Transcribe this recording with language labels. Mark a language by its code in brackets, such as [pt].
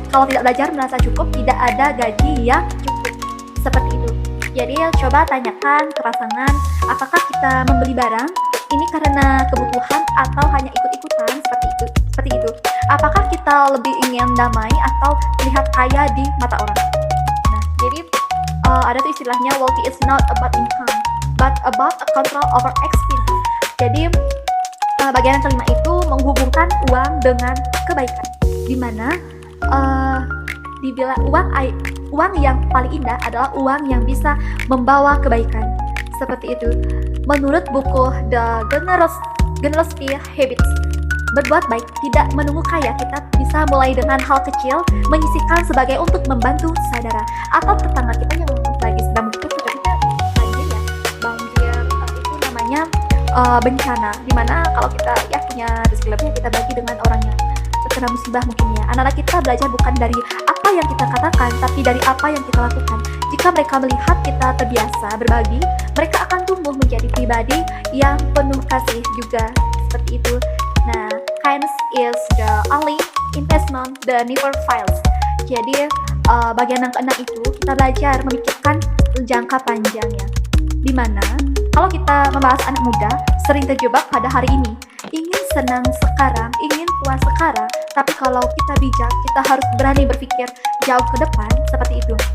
[id] Kalau tidak belajar merasa cukup, tidak ada gaji yang cukup. Seperti itu. Jadi coba tanyakan ke pasangan, apakah kita membeli barang ini karena kebutuhan atau hanya ikut-ikutan seperti itu. Apakah kita lebih ingin damai atau terlihat kaya di mata orang? Nah, jadi ada tuh istilahnya [en] wealthy is not about income, but about a control over expense. [id] Jadi bagian yang kelima itu menghubungkan uang dengan kebaikan, dimana dibilang uang yang paling indah adalah uang yang bisa membawa kebaikan. Seperti itu. Menurut buku The Generosity Habits, berbuat baik tidak menunggu kaya. Kita bisa mulai dengan hal kecil, menyisihkan sebagai untuk membantu saudara atau tetangga kita yang lagi sedang membutuhkan. Kita banjir itu namanya bencana, dimana kalau kita ya punya rezeki lebih, kita bagi dengan orang yang terkena musibah mungkin ya. Anak-anak kita belajar bukan dari apa yang kita katakan, tapi dari apa yang kita lakukan. Jika mereka melihat kita terbiasa berbagi, mereka akan tumbuh menjadi pribadi yang penuh kasih juga. Seperti itu. [en] Nah, kindness is the only investment that never fails. [id] Jadi bagian yang keenam itu kita belajar memikirkan jangka panjangnya. Dimana kalau kita membahas anak muda sering terjebak pada hari ini, ingin senang sekarang, ingin puas sekarang, tapi kalau kita bijak, kita harus berani berpikir jauh ke depan, seperti itu.